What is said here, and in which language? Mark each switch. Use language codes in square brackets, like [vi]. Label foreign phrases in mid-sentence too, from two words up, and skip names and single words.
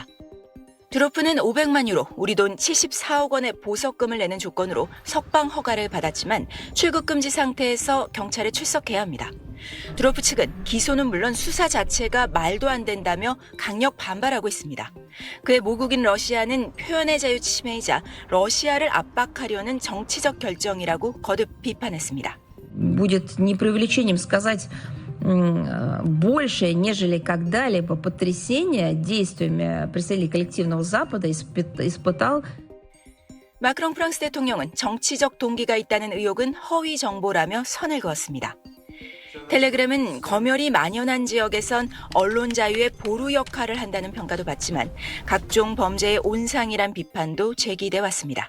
[ko] 드로프는 500만 유로, 우리 돈 74억 원의 보석금을 내는 조건으로 석방 허가를 받았지만 출국 금지 상태에서 경찰에 출석해야 합니다. 드로프 측은 기소는 물론 수사 자체가 말도 안 된다며 강력 반발하고 있습니다. 그의 모국인 러시아는 표현의 자유 침해이자 러시아를 압박하려는 정치적 결정이라고 거듭 비판했습니다. [ru] Будет не преувеличением сказать больше, нежели когда-либо потрясение действиями представителей коллективного Запада испытал. [ko] 마크롱 프랑스 대통령은 정치적 동기가 있다는 의혹은 허위 정보라며 선을 그었습니다. 텔레그램은 검열이 만연한 지역에선 언론 자유의 보루 역할을 한다는 평가도 받지만 각종 범죄의 온상이란 비판도 제기돼 왔습니다.